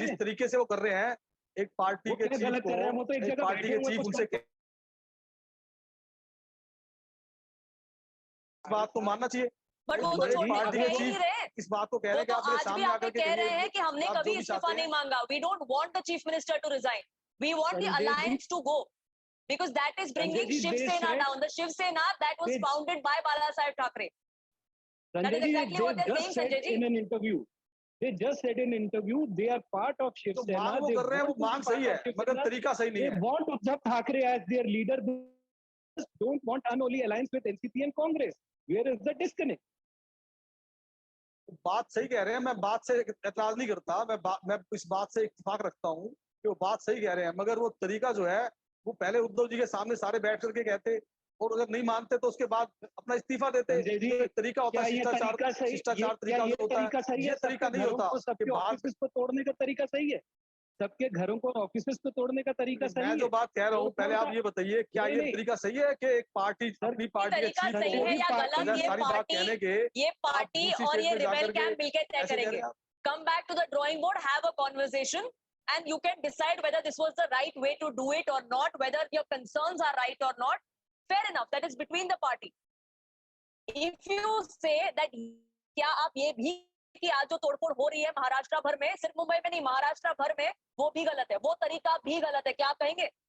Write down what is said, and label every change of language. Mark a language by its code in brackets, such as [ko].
[hi] जिस तरीके से वो कर रहे हैं, एक पार्टी के चीफ को, एक पार्टी के चीफ उनसे बात को मानना चाहिए। बट वो तो छोड़ने को कह ही नहीं रहे। इस बात को कह रहे हैं कि आप मेरे सामने आकर के कह रहे हैं कि हमने कभी इस्तीफा नहीं मांगा। [en] We don't want the chief minister to resign. We want the alliance to go because that is bringing Shiv Sena down. The Shiv Sena that was founded by Bala Saheb Thackeray. That is exactly what they're saying, Sanjay ji. In an interview, they just said in an interview they are part of Shiv Sena. [hi] वो कर रहे हैं, वो मांग सही है मगर तरीका सही नहीं है। [en] They want Uddhav Thackeray as their leader. They don't want unholy alliance with NCP and Congress. Where is the disconnect? [hi] बात सही कह रहे हैं, मैं बात से एतराज नहीं करता, मैं इस बात से इत्तेफाक रखता हूँ कि वो बात सही कह रहे हैं, मगर वो तरीका जो है वो पहले उद्धव जी के सामने सारे बैठ करके कहते और अगर नहीं मानते तो उसके बाद अपना इस्तीफा देते। तरीका होता है शिष्टाचार तरीका होता है, ये तरीका नहीं होता। सबके ऑफिस को तोड़ने का तरीका सही है, सबके घरों को ऑफिस को तोड़ने का तरीका सही है। मैं जो बात कह रहा हूँ पहले आप ये बताइए, क्या ये तरीका सही है कि एक पार्टी अपनी पार्टी के चीफ सही है या गलत, ये पार्टी और ये रिबेल कैंप मिलकर तय करेंगे। [en] Come back to the drawing board, have a conversation and you can decide whether this was the right way to do it or not, whether your concerns are right or not. Fair enough, that is between the party. If you say that [hi] क्या आप ये भी कि आज जो तोड़फोड़ हो रही है महाराष्ट्र भर में, सिर्फ मुंबई में नहीं महाराष्ट्र भर में, वो भी गलत है, वो तरीका भी गलत है, क्या आप कहेंगे?